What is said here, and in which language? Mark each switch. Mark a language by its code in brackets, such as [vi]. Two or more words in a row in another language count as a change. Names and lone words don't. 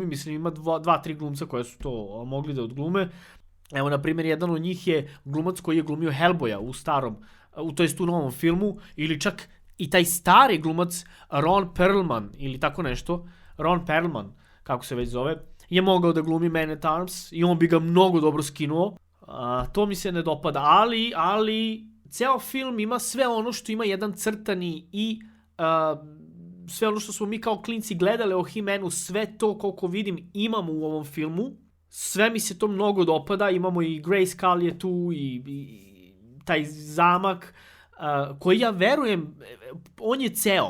[sr] Mislim, ima 2-3 glumca koje su to mogli da odglume. Evo, na primjer, jedan od njih je glumac koji je glumio Hellboya u novom filmu, ili čak i taj stari glumac Ron Perlman, ili tako nešto, Ron Perlman, kako se već zove, je mogao da glumi Man at Arms i on bi ga mnogo dobro skinuo. To mi se ne dopada, ali ceo film ima sve ono što ima jedan crtani i sve ono što smo mi kao klinci gledali o He-Manu, sve to koliko vidim imamo u ovom filmu. Sve mi se to mnogo dopada, imamo i Grayskull je tu i taj zamak koji ja verujem, on je ceo.